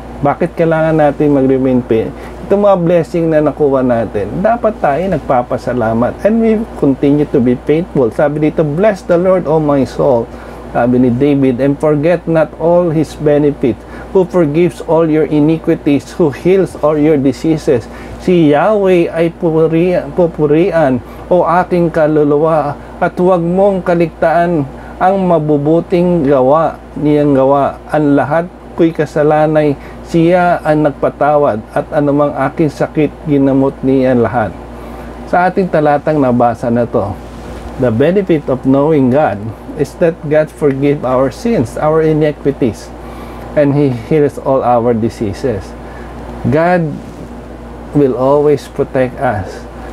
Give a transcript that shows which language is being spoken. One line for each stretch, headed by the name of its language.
Filipino: Bakit kailangan natin mag-remain faithful? Itong mga blessing na nakuha natin, dapat tayo nagpapasalamat,
English: and we continue to be faithful.
Filipino: Sabi dito,
English: bless the Lord, O my soul,
Filipino: sabi ni David,
English: and forget not all His benefits, who forgives all your iniquities, who heals all your diseases.
Filipino: Si Yahweh ay pupurian, o aking kaluluwa, at huwag mong kaligtaan ang mabubuting gawa niyang gawa, ang lahat ko'y kasalanay, siya ang nagpatawad at anumang aking sakit, ginamot niya lahat. Sa ating talatang nabasa na to,
English: the benefit of knowing God is that God forgives our sins, our iniquities, and He heals all our diseases. God will always protect us.